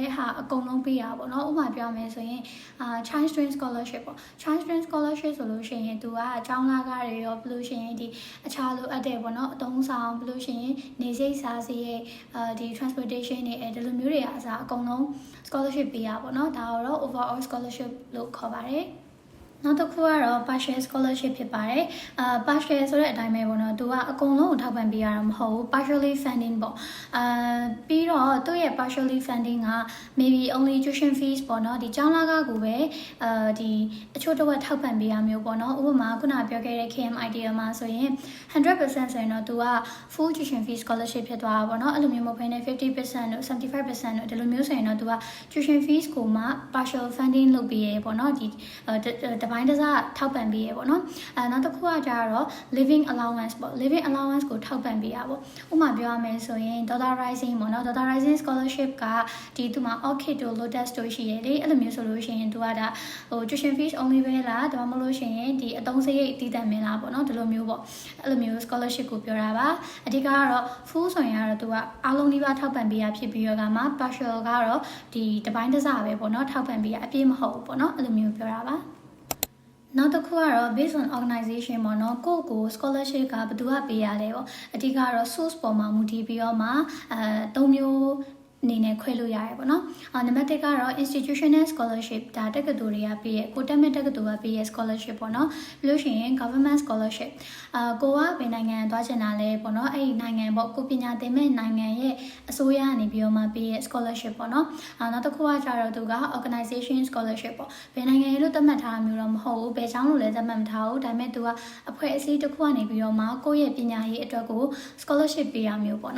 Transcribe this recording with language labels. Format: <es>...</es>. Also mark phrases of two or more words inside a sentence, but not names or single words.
<my>ဟာအကုန်လုံးပေးရပါပေါ့နော်ဥပမာပြောမယ်ဆိုရင်</my> <en>Chinese Student Scholarship</en> <my>ပေါ့</my> <en>Chinese Student Scholarship</en> <my>ဆိုလို့ရှိရင်သူကအကြောင်းလာကားတွေရောပြီးလို့ရှိရင်ဒီအခြားလိုအပ်တဲ့ပေါ့နော်အသုံးဆောင်ပြီးလို့ရှိရင်နေစိတ် စားစီရဲ့ဒီ transportation တွေဒီလိုမျိုးတွေအစားအကုန်လုံး scholarship ပေးရပါပေါ့နော်ဒါကတော့</my> <en>overall scholarship</en> <my>လို့ခေါ်ပါတယ်နောက်တစ်ခုကတော့</my> <en>partial scholarship</en> <my>ဖြစ်ပါတယ်partial ဆို တဲ့အတိုင်းပဲပေါ့နော်သူကအကုန်လုံးကိုထောက်ပံ့ပေးရတာမဟုတ်ဘူး</my> <en>partially funding</en> <my>ပေါ့ပြီးတော့သူ့ရဲ့</my> <en>partially funding</en> <my>က</my> <en>maybe only tuition</en> <my>fees ပေါ့နော်ဒီကျောင်းလာကကိုပဲဒီအချို့တော့ထောက်ပံ့ပေးရမျိုးပေါ့နော်ဥပမာခုနပြောခဲ့တဲ့ KMIDL မှာဆိုရင် 100% ဆိုရင်တော့သူက</my> <en>full tuition fee scholarship</en> <my>ဖြစ်သွားတာပေါ့နော်အဲ့လိုမျိုးမဟုတ်ဘဲနဲ့ 50% တို့ 75% တို့ဒီလိုမျိုးဆိုရင်တော့သူက</my> <en>tuition fees</en> <my>ကိုမှ</my> <en>partial funding</en> <my>လုပ်ပေးရပေါ့နော်ဒီတပိုင်းတစားထောက်ပံ့ပေးရပေါ့နော်နောက်တစ်ခုကကြတော့</my> <en>living allowance</en> <my>ပေါ့</my> <en>living allowance</en> <my>ကိုထောက်ပံ့ပေးရပေါ့ဥပမာပြောရမယ်ဆိုရင် Daughter Rising ပေါ့နော် Daughter Rising scholarship ကဒီသူမှာ Orchid တို့ Lotus တို့ရှိရလေအဲ့လိုမျိုးဆိုလို့ရှိ ရင်သူကဒါ</my> <en>tuition fees only</en> <my>ပဲလားဒါမှမဟုတ်လို့ရှိရင်ဒီအသုံးစရိတ်တည်တံ့မင်းလားပေါ့နော်ဒီလိုမျိုးပေါ့အဲ့လိုမျိုး scholarship ကိုပြောတာပါအဓိကကတော့ full ဆိုရင်ကတော့သူကအားလုံးဒီပါထောက်ပံ့ပေးရဖြစ်ပြီးတော့ကမှ partial ကတော့ဒီတပိုင်းတစားပဲပေါ့နော်ထောက်ပံ့ပေးရအပြည့်မဟုတ်ဘူးပေါ့နော်အဲ့လိုမျိုးပြောတာပါနောက်တစ်ခုကတော့</my> <en>based on organization</en> <my>ပေါ့နော်ကိုယ့်ကို scholarship ကဘယ်သူကပေးရလဲပေါ့အဓိကတော့ source ပေါ်မှာမူတည်ပြီးတော့မှ၃မျိုးအနေနဲ့ခွဲလို့ရတယ်ပေါ့ နော်နံပါတ်1ကတော့</my> <en>institutional scholarship</en> <my>ဒါတက္ကသိုလ်တွေကပေးရကိုတက်မဲ့တက္ကသိုလ်ကပေးရ scholarship ပေါ့နော်ပြီးလို့ရှိရင်</my> <en>government scholarship</en> <my>ကိုကဘယ်နိုင်ငံသွားချင်တာလဲပေါ့နော်အဲ့ဒီနိုင်ငံပေါ့ကိုပညာသင်မဲ့နိုင်ငံရဲ့အစိုးရကနေပြီးတော့မှပေးရ scholarship ပေါ့နော်နောက်တစ်ခုကကြတော့သူက</my> <en>organization scholarship</en> <my>ပေါ့ဘယ်နိုင်ငံရဲ့လို့သတ်မှတ်ထားတာမျိုးတော့မဟုတ်ဘူးဘယ်ကျောင်းလို့လည်းသတ်မှတ်မထားဘူးဒါပေမဲ့သူကအဖွဲ့အစည်းတစ်ခုကနေပြီးတော့မှကိုယ့်ရဲ့ပညာရေးအတွက်ကို scholarship ပေးရမျိုးပေါ့</my>